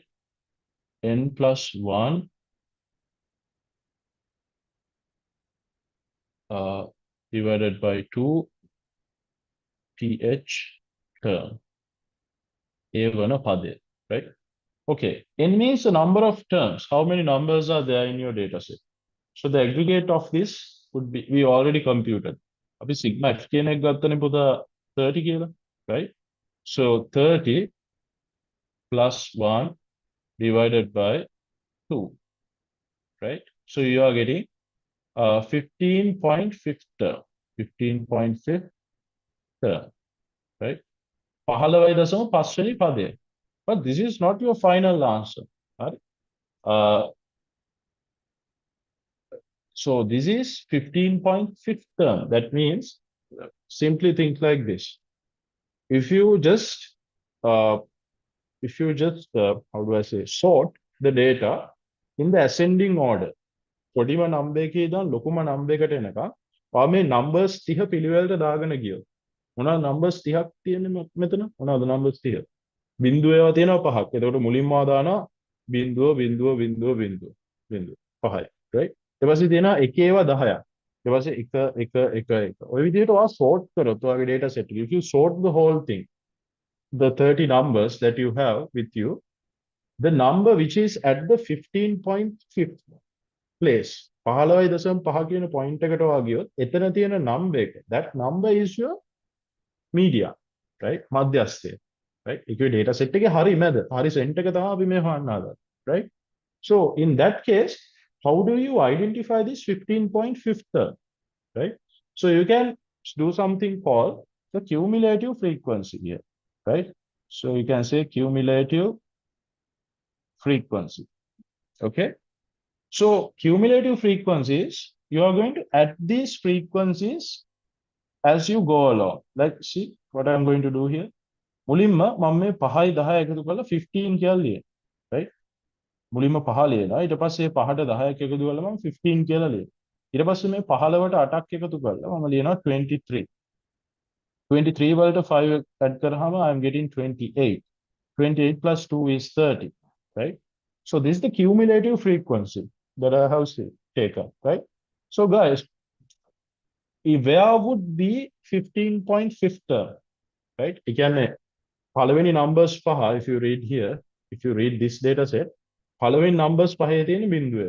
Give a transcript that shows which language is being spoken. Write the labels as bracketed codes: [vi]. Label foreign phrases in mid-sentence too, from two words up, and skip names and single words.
[en] N plus 1 divided by 2 th term. A1 padya, right? Okay. N means the number of terms. How many numbers are there in your data set? So the aggregate of this would be, we already computed. [si] අපි sigma f කියන එක ගත්තනේ පුතා 30 කියලා, [en] right? So 30 plus 1 divided by 2, right? So you are getting 15.5 term. 15.5 term, right? [si] 15.5 වෙනි පදය. [en] But this is not your final answer, right? So this is 15.5 term. That means simply think like this. If you just how do I say, sort the data in the ascending order. [si] පොඩිම number එකේ ඉඳන් ලොකුම number එකට එනකම් ඔයා මේ numbers 30 පිළිවෙලට දාගෙන ගියොත් මොනවාද numbers 30ක් තියෙන්නේ මෙතන? මොනවාද numbers 30? බිංදුව ඒවා තියෙනවා 5ක්. එතකොට මුලින්ම දානවා බිංදුව බිංදුව බිංදුව බිංදුව බිංදුව 5යි, right? ඊට පස්සේ තියෙනවා එකේවා 10ක්. ඊට පස්සේ 1 1 1 1. ඔය විදිහට ඔයා sort කරොත් ඔයාගේ [en] data set [si] එක, [en] if you sort the whole thing, the 30 numbers that you have with you, the number which is at the 15.5th place, [si] 15.5 කියන point එකට ඔයා ගියොත් එතන තියෙන number එක, [en] that number is your media, right? [si] මධ්‍යස්ථය, right? ඒකේ [en] data set [si] එකේ හරි මැද, හරි center එක තමයි අපි මේ හොයන්න හදන්නේ, [en] right? So in that case, how do you identify this 15.5th term, right? So you can do something called the cumulative frequency here, right? So you can say cumulative frequency. Okay. So cumulative frequencies, you are going to add these frequencies as you go along. Like, see what I'm going to do here. [si] මුලින්ම මම මේ 5යි 10 එකතු කරලා 15 කියලා ලියන. right? මුලින්ම 5 ලියනවා. ඊට පස්සේ 5ට 10ක් එකතු කරලා මම 15 කියලා ලියනවා. ඊට පස්සේ මේ 15ට 8ක් එකතු කරලා මම ලියනවා 23. 23 වලට 5 add කරාම [en] I'm getting [si] 28. [en] 28 plus 2 is 30, right? So this is the cumulative frequency that I have taken, right? So guys, where would be 15.5 term, right? Again, following numbers පහ, if you read here, if you read this data set, following numbers [si] පහේ තියෙන බිඳුව.